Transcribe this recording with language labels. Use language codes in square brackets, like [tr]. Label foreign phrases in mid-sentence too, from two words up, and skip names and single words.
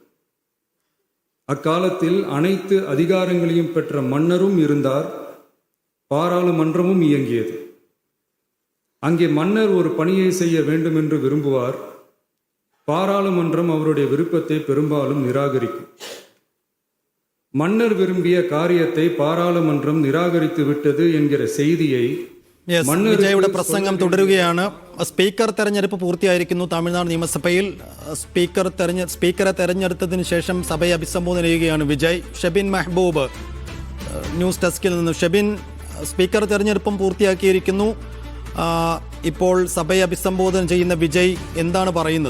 [ta] அக்காலத்தில் அனைத்து அதிகாரங்களையும் பெற்ற மன்னரும் இருந்தார், பாராளுமன்றமும் இயங்கியது. அங்கே மன்னர் ஒரு பணியை செய்ய வேண்டும் என்று விரும்புவார், பாராளுமன்றம் அவருடைய விருப்பத்தை பெரும்பாலும் நிராகரிக்கும். மன்னர் விரும்பிய காரியத்தை பாராளுமன்றம் நிராகரித்து விட்டது என்கிற செய்தியை [ml] വിജയുടെ പ്രസംഗം തുടരുകയാണ്. സ്പീക്കർ തെരഞ്ഞെടുപ്പ് പൂർത്തിയായിരിക്കുന്നു തമിഴ്നാട് നിയമസഭയിൽ. സ്പീക്കറെ തെരഞ്ഞെടുത്തതിന് ശേഷം സഭയെ അഭിസംബോധന ചെയ്യുകയാണ് വിജയ്. ഷെബിൻ മെഹബൂബ് ന്യൂസ് ഡെസ്കിൽ നിന്ന്. ഷെബിൻ, സ്പീക്കർ തെരഞ്ഞെടുപ്പും പൂർത്തിയാക്കിയിരിക്കുന്നു. ഇപ്പോൾ സഭയെ അഭിസംബോധന ചെയ്യുന്ന വിജയ് എന്താണ് പറയുന്നത്?